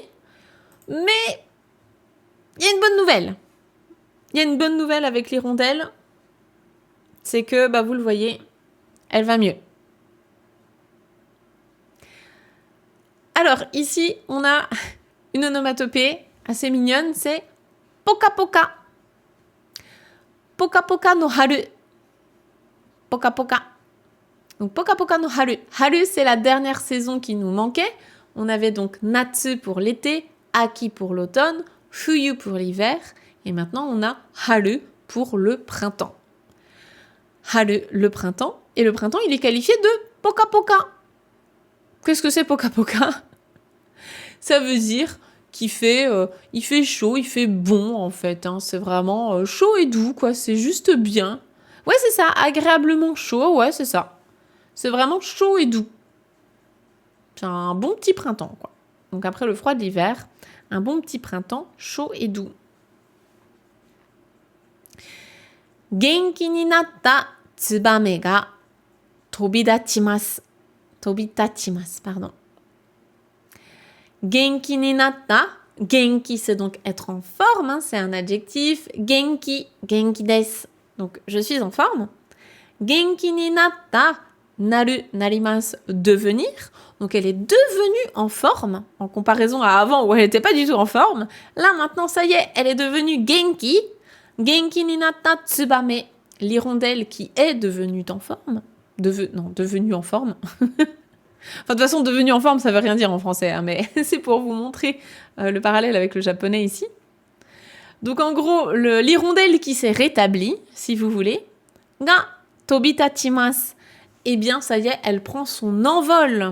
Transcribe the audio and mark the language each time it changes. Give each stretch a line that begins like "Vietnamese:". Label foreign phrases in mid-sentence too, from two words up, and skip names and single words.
French: Mais il y a une bonne nouvelle. Il y a une bonne nouvelle avec l'hirondelle. C'est que, vous le voyez, elle va mieux. Alors, ici, on a une onomatopée assez mignonne.
Japanese: C'est ぽかぽか。ぽかぽかの春. ぽかぽか. Donc, ぽかぽかの春.
French: Haru, c'est la dernière saison qui nous manquait. On avait donc Natsu pour l'été, Aki pour l'automne, Fuyu pour l'hiver. Et maintenant, on a Haru pour le printemps. Haru, le printemps. Et le printemps, il est qualifié de
Japanese: Poka Poka.
French: Qu'est-ce que c'est
Japanese: Poka Poka?
French: Ça veut dire qu'il fait, il fait chaud, il fait bon, en fait. Hein. C'est vraiment chaud et doux, quoi. C'est juste bien. Ouais, c'est ça. Agréablement chaud, ouais, c'est ça. C'est vraiment chaud et doux. C'est un bon petit printemps, quoi. Donc après le froid de l'hiver, un bon petit printemps chaud et doux.
Japanese: 元気になったツバメが飛び立ちます. 飛び立ちます,
French: pardon.
Japanese: 元気になった.
French: Genki, c'est donc être en forme, hein, c'est un adjectif.
Japanese: 元気、元気です.
French: Donc, je suis en forme.
Japanese: 元気になった、なる、なります,
French: devenir. Donc, elle est devenue en forme, en comparaison à avant où elle n'était pas du tout en forme. Là, maintenant, ça y est, elle est devenue genki.
Japanese: 元気になったツバメ,
French: l'hirondelle qui est devenue en forme. Devenue en forme. Enfin, de toute façon, devenu en forme, ça veut rien dire en français, hein, mais c'est pour vous montrer le parallèle avec le japonais ici. Donc, en gros, l'hirondelle qui s'est rétablie, si vous voulez,
Japanese: ga tobitachimasu,
French: eh bien, ça y est, elle prend son envol.